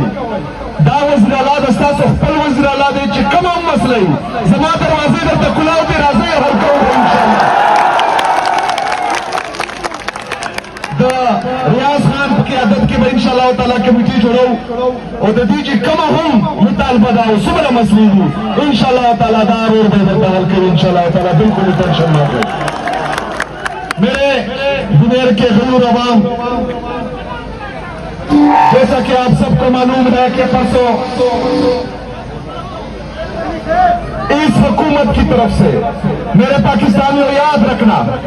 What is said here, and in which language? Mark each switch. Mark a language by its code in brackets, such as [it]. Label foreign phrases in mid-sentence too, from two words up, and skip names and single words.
[ps] دا وزیر اعلی د ستاسو خپل وزیر اعلی دی چې کومه هم مسله وي، زما دروازې درته کلاو دي، راځئ حل کوو به انشاءالله. د ریاض خان په قیادت کې به [ar] انشاءالله تعالی [ps] کمیټې جوړو او د دې چې کومه هم مطالبه ده او څومره مسلې دي [ar] انشاءالله تعالی [ps] دا ورور به درته حل کوي انشاءالله تعالی. بالکل ٹینشن نہ کوئ. [ur] میرے بنیر کے غیور عوام، جیسا کہ آپ سب کو معلوم ہے کہ پرسوں اس حکومت کی طرف سے میرے پاکستانیوں یاد رکھنا